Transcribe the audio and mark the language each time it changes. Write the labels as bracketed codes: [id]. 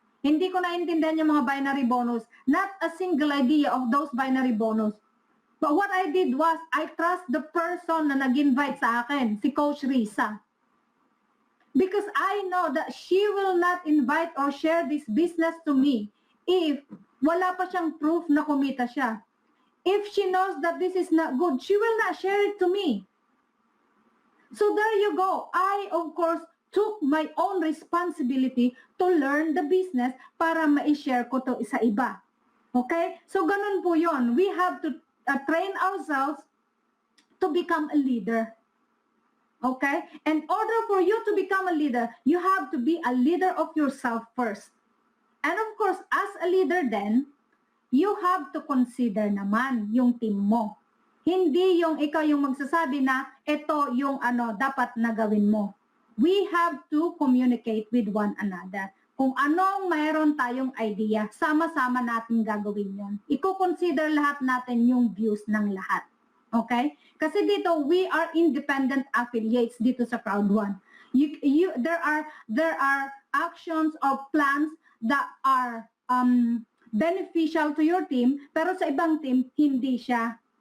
[tl] Hindi ko naintindihan yung mga binary bonus. [en] Not a single idea of those binary bonus. But what I did was, I trust the person [tl] na nag-invite sa akin, [en] si Coach Risa. Because I know that she will not invite or share this business to me if [tl] wala pa siyang proof na kumita siya. [en] If she knows that this is not good, she will not share it to me. So there you go. I, of course, took my own responsibility to learn the business [tl] para ma-share ko to sa iba. [en] Okay? [tl] So ganun po yon. [en] We have to train ourselves to become a leader. Okay? In order for you to become a leader, you have to be a leader of yourself first. And of course, as a leader then, you have to consider [tl] naman yung [en] team mo. [tl] Hindi yung ikaw yung magsasabi na ito yung dapat na gawin mo. [en] We have to communicate with one another. [tl] Kung anong mayroon tayong idea, sama-sama natin gagawin yon. Iko-consider lahat natin yung views ng lahat. Okay? Kasi dito, [en] we are independent affiliates [tl] dito sa [en] Crowd1. There are actions or plans that are beneficial to your team, [tl] pero sa ibang team, hindi siya.